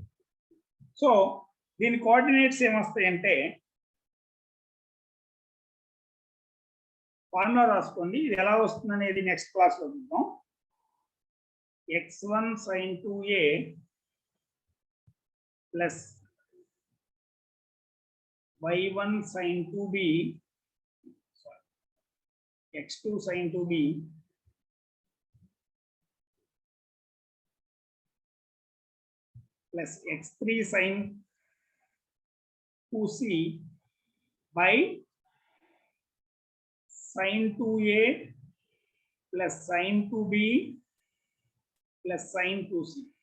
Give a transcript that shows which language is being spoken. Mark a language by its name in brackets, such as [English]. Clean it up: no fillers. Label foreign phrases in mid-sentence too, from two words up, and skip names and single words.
[Telugu] సో దీని కోఆర్డినేట్స్ ఏమొస్తాయంటే ఫార్ములా రాసుకోండి. ఇది ఎలా వస్తుంది అనేది [English] next class [Telugu] లో చూద్దాం. [English] x1 sin 2a ప్లస్ y1 sin 2b x2 sin 2b plus x3 sin 2c by sin 2a plus sin 2b plus sin 2c.